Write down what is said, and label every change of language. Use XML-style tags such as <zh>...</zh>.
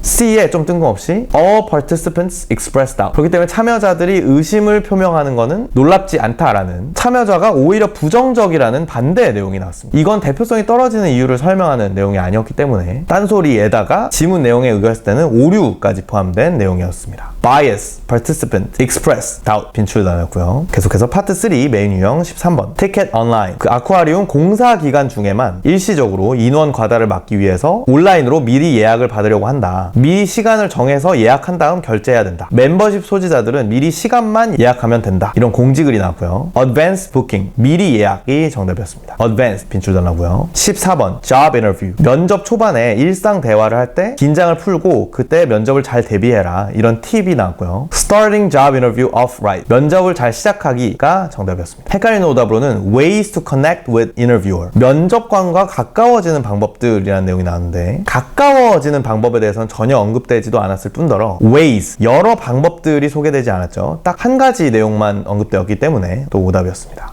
<ko>C에 좀 뜬금없이</ko> <en>all participants expressed doubt,</en> <ko>그렇기 때문에 참여자들이 의심을 표명하는 것은 놀랍지 않다라는, 참여자가 오히려 부정적이라는 반대의 내용이 나왔습니다. 이건 대표성이 떨어지는 이유를 설명하는 내용이 아니었기 때문에 딴소리에다가 지문 내용에 의거했을 때는 오류까지 포함된 내용이었습니다.</ko> <en>bias, participant, express, doubt</en> <ko>빈출 단어였고요. 계속해서 파트 3 메인 유형 13번</ko> <en>ticket online,</en> <ko>그 아쿠아리움 공사 기간 중에만 일시적으로 인원 과다를 막기 위해서 온라인으로 미리 예약을 받으려고 한다. 미리 시간을 정해서 예약한 다음 결제해야 된다. 멤버십 소지자들은 미리 시간만 예약하면 된다. 이런 공지글이 나왔고요.</ko> <en>advanced booking,</en> <ko>미리 예약이 정답이었습니다. advanced 빈출 단어고요. 14번 job interview, 면접 초반에 일상 대화를 할 때 긴장을 풀고 그때 면접을 잘 대비해라. 이런 팁이 나왔고요.</ko> <en>starting job interview off right,</en> <ko>면접을 잘 시작하기가 정답이었습니다. 헷갈리는 오답으로는</ko> <en>ways to connect with interviewer,</en> <ko>면접관과 가까워지는 방법들이라는 내용이 나왔는데, 가까워지는 방법에 대해서는 전혀 언급되지도 않았을 뿐더러 ways, 여러 방법들이 소개되지 않았죠. 딱 한 가지 내용만 언급되었기 때문에 또 오답이었습니다.</ko>